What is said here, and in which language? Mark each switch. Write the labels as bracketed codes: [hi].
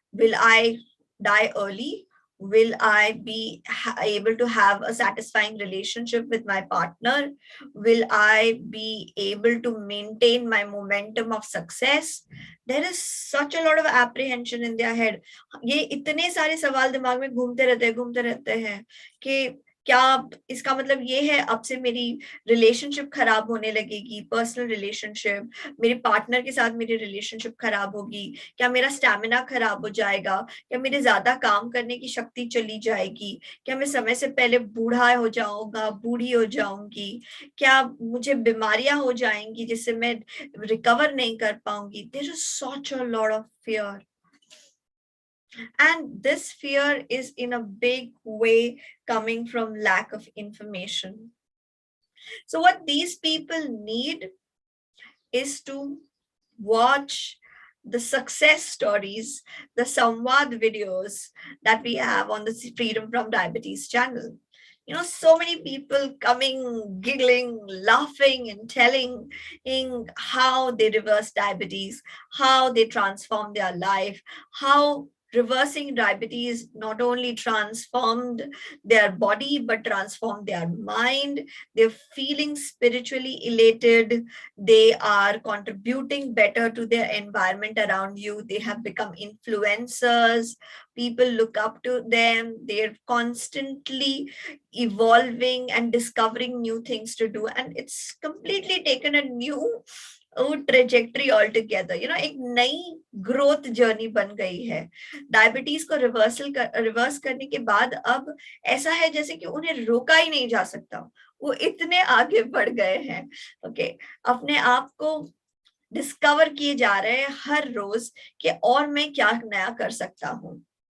[en] Will I die early? Will I be able to have a satisfying relationship with my partner? Will I be able to maintain my momentum of success? There is such a lot of apprehension in their head. [hi] ये इतने सारे सवाल दिमाग में घूमते रहते हैं कि क्या इसका मतलब ये है अब से मेरी रिलेशनशिप खराब होने लगेगी, पर्सनल रिलेशनशिप, मेरे पार्टनर के साथ मेरी रिलेशनशिप खराब होगी, क्या मेरा स्टैमिना खराब हो जाएगा, क्या मेरे ज्यादा काम करने की शक्ति चली जाएगी, क्या मैं समय से पहले बूढ़ा हो जाऊंगा, बूढ़ी हो जाऊंगी, क्या मुझे बीमारियां हो जाएंगी जिससे मैं रिकवर नहीं कर पाऊंगी. [en] There is such a lot of fear. And this fear is in a big way coming from lack of information. So what these people need is to watch the success stories, the Samvad videos that we have on the Freedom from Diabetes channel. So many people coming, giggling, laughing, and telling how they reverse diabetes, how they transform their life, how reversing diabetes not only transformed their body but transformed their mind. They're feeling spiritually elated, they are contributing better to their environment around you, they have become influencers, people look up to them, they're constantly evolving and discovering new things to do, and it's completely taken a new trajectory altogether. [hi] एक नई growth journey बन गई है. Diabetes को reverse करने के बाद अब ऐसा है जैसे कि उन्हें रोका ही नहीं जा सकता, वो इतने आगे बढ़ गए हैं. ओके, अपने आप को डिस्कवर किए जा रहे हैं हर रोज कि और मैं क्या नया कर सकता हूँ.